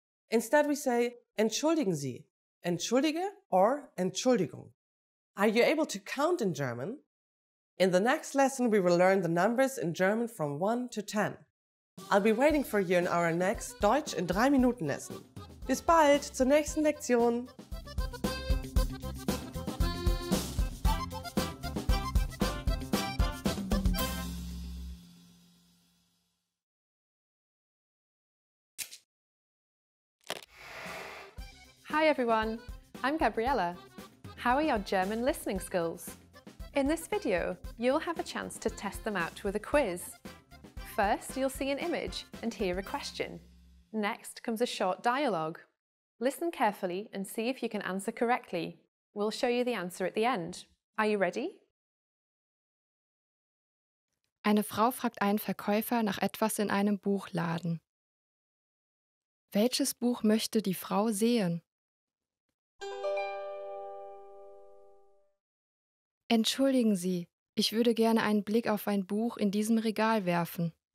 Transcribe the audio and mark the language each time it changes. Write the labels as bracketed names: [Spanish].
[English] Instead, we say Entschuldigen Sie, Entschuldige or Entschuldigung. Are you able to count in German? In the next lesson, we will learn the numbers in German from 1 to 10. I'll be waiting for you in our next Deutsch in 3 Minuten lesson. [German] Bis bald zur nächsten Lektion. [English] Hi everyone, I'm Gabriella. How are your German listening skills? In this video, you'll have a chance to test them out with a quiz. First, you'll see an image and hear a question. Next comes a short dialogue. Listen carefully and see if you can answer correctly. We'll show you the answer at the end. Are you ready? [German] Eine Frau fragt einen Verkäufer nach etwas in einem Buchladen. Welches Buch möchte die Frau sehen? Entschuldigen Sie, ich würde gerne einen Blick auf ein Buch in diesem Regal werfen.